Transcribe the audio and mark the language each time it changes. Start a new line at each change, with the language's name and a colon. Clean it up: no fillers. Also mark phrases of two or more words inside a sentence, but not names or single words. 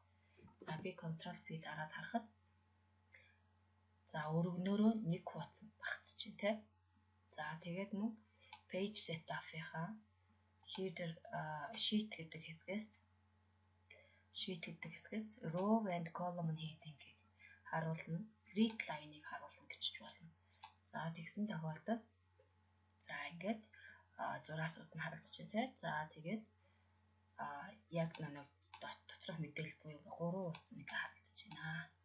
Mongolian: За би Ctrl P дараад харахад за өргөнөөрөө нэг хуудсанд багтаж байна тий. За тэгээд мөн
English: page setup-
Mongolian: ийнхаа
English: header sheet
Mongolian: гэдэг хэсгээс
English: row and column heating-
Mongolian: ийг харуулна,
English: grid line-
Mongolian: ыг харуулна гэж болно. За тэгсэн тохиолдолд за ингээд зураасууд нь харагдчихэв тий. За тэгээд яг нэг доторх мэдээлэл буюу 3 хуудас нэг харагдаж байна.